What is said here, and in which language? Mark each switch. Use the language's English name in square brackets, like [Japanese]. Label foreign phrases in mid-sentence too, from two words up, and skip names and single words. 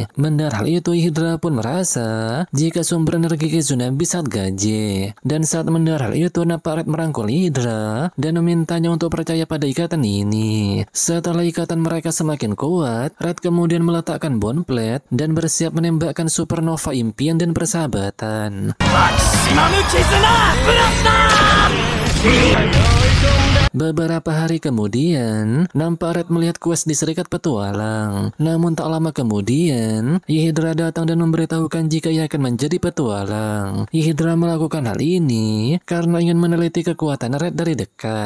[Indonesian] Mendengar hal itu, Yhedra pun merasa jika sumber energi Kizuna Beast sangat gaje. Dan saat mendengar hal itu, nampak Red merangkul Yhedra dan memintanya untuk percaya pada ikatan ini. Setelah ikatan mereka semakin kuat, Red kemudian meletakkan [English] bond plate [Indonesian] dan bersiap menembakkan supernova impian dan persahabatan. マキシマム絆ブラスター Beberapa hari kemudian, nampak Red melihat quest di Serikat Petualang. Namun tak lama kemudian, Yhedra datang dan memberitahukan jika ia akan menjadi petualang. Yhedra melakukan hal ini karena ingin meneliti kekuatan Red dari dekat.